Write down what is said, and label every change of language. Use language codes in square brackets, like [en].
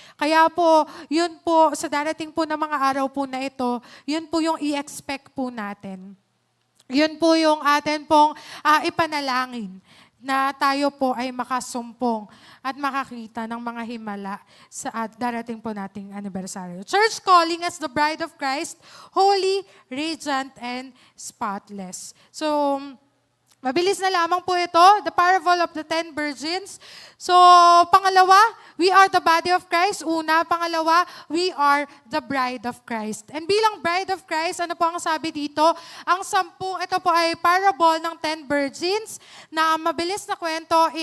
[tl] Kaya po, yun po, sa darating po ng mga araw po na ito, yun po yung i-expect po natin. Yun po yung atin pong ipanalangin na tayo po ay makasumpong at makakita ng mga himala sa darating po nating anibersaryo. [en] Church calling as the bride of Christ, holy, radiant, and spotless. So, [tl] Mabilis na lamang po ito, [en] the parable of the 10 virgins. So, [tl] pangalawa, [en] we are the body of Christ. [tl] Una, pangalawa, [en] we are the bride of Christ. [tl] And bilang bride of Christ, ano po ang sabi dito? Ang 10, ito po ay parable ng 10 virgins na mabilis na kwento.